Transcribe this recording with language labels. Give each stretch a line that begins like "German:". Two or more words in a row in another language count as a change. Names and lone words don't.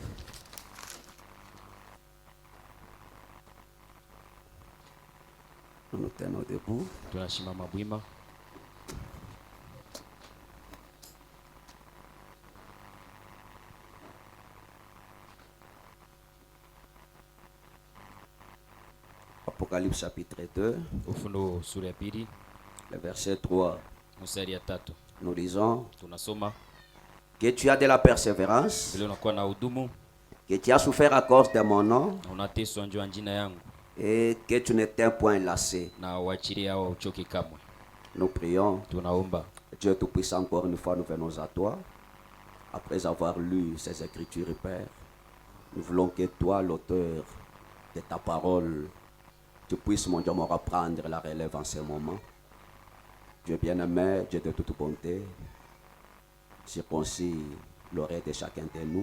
French: Nous nous tenons debout.
Swahili: Tunashimama bwima.
French: Apocalypse chapitre 2.
Swahili: Ufunuo sura ya 2.
French: Le verset 3.
Swahili: Mstari ya 3.
French: Nous lisons.
Swahili: Tunasoma.
French: Que tu as de la persévérance.
Swahili: Vile unakuwa na hudumu.
French: Que tu as souffert à cause de mon nom.
Swahili: Unateswa njoo jina yangu.
French: Et que tu n'étais point lassé.
Swahili: Na uachilie hao uchoke kamwe.
French: Nous prions.
Swahili: Tunaomba.
French: Dieu Tout-Puissant, encore une fois, nous venons à toi. Après avoir lu ces Écritures, Père, nous voulons que toi, l'auteur de ta parole, tu puisses, mon Dieu, me reprendre la relève en ce moment. Dieu bien-aimé, Dieu de toute bonté, circoncis l'oreille de chacun de nous.